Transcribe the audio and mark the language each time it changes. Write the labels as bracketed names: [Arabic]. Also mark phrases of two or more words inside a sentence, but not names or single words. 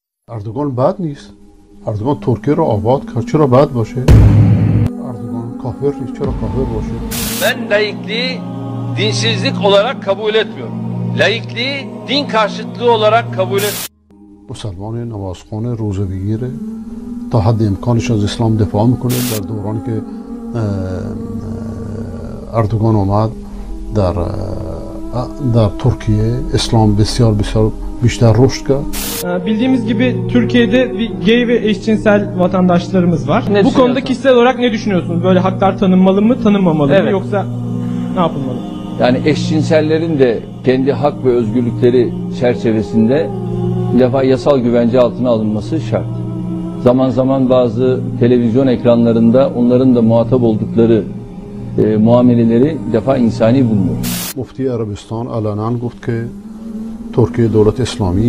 [Persian] اردوغان bad نیست. اردوغان ترکیه رو آباد کرد. چرا bad باشه؟ اردوغان کافر نیست. چرا کافر باشه؟ [Turkish] Ben laikliği dinsizlik olarak kabul etmiyorum. Laikliği din karşıtlığı olarak kabul etmiyorum. [Persian] مسلمان نمازخوان روزه بگیره تا حد امکانش از اسلام دفاع میکنه. در دورانی که اردوغان اومد در ترکیه اسلام بسیار بیشتر رشد کرد. [Turkish] Bildiğimiz gibi Türkiye'de gay ve eşcinsel vatandaşlarımız var. Bu konuda kişisel olarak ne düşünüyorsunuz? Böyle haklar tanınmalı mı, tanınmamalı mı, yoksa ne yapılmalı? Yani eşcinsellerin de kendi hak ve özgürlükleri çerçevesinde bir defa yasal güvence altına alınması şart. Zaman zaman bazı televizyon ekranlarında onların da muhatap oldukları muameleleri bir defa insani bulmuyor. [Persian] مفتی عربستان علنا گفت که ترکیه دولت اسلامی